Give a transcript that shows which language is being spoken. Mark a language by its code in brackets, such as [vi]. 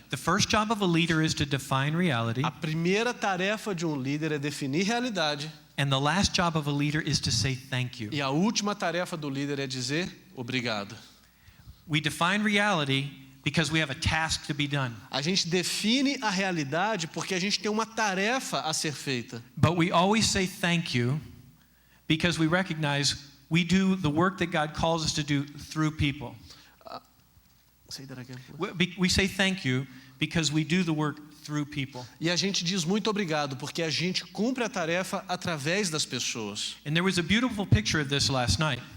[en] The first job of a leader is to define reality, [pt] A primeira tarefa de um líder é definir realidade, [en] and the last job of a leader is to say thank you. [pt] e a última tarefa do líder é dizer obrigado. [en] We define reality because we have a task to be done. [pt] A gente define a realidade porque a gente tem uma tarefa a ser feita. [en] But we always say thank you because we recognize we do the work that God calls us to do through people. Say that again. We say thank you because we do the work through people. [pt] E a gente diz muito obrigado porque a gente cumpre a tarefa através das pessoas. [en] And there was a beautiful picture of this last night.